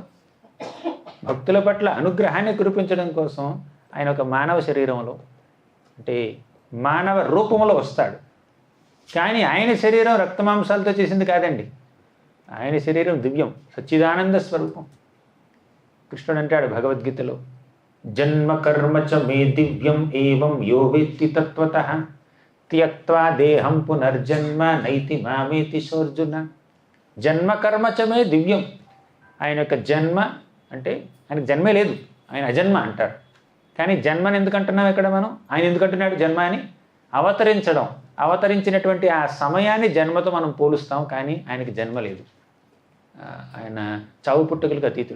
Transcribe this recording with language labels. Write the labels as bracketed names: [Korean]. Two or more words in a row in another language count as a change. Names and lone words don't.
[Telugu] భక్తుల పట్ల అనుగ్రహాన్ని కురిపించడం కోసం ఆయన ఒక మానవ శరీరంలో, అంటే మానవ రూపంలో వస్తాడు. కానీ ఆయన శరీరం రక్తమాంసాలతో చేసింది కాదండి. ఆయన శరీరం దివ్యం, సచ్చిదానంద స్వరూపం. కృష్ణుడు అంటాడు భగవద్గీతలో, [Sanskrit] జన్మ కర్మ చ మే దివ్యం ఏవం యో వేత్తి తత్వతః త్యక్త్వా దేహం పునర్జన్మ నైతి మామేతి సోర్జున. జన్మ కర్మ చ మే దివ్యం. [Telugu] ఆయన యొక్క జన్మ అంటే ఆయనకు జన్మే లేదు, ఆయన అజన్మ అంటారు. కానీ జన్మని ఎందుకు అంటున్నాం ఇక్కడ మనం? ఆయన ఎందుకు అంటున్నాడు జన్మ అని? అవతరించడం, అవతరించినటువంటి ఆ సమయాన్ని జన్మతో మనం పోలుస్తాం. కానీ ఆయనకి జన్మ లేదు. ఆయన చావు పుట్టుకలకు అతీతుడు.